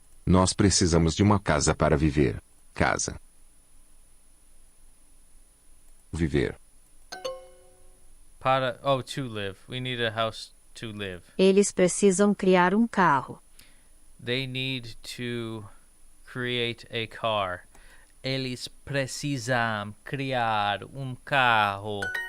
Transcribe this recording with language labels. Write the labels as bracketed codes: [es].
[pt] Nós precisamos de uma casa para viver. Casa. Viver. [en] To live. We need a house to live. [pt] Eles precisam criar um carro. [en] They need to create a car. [pt] Eles precisam criar carro.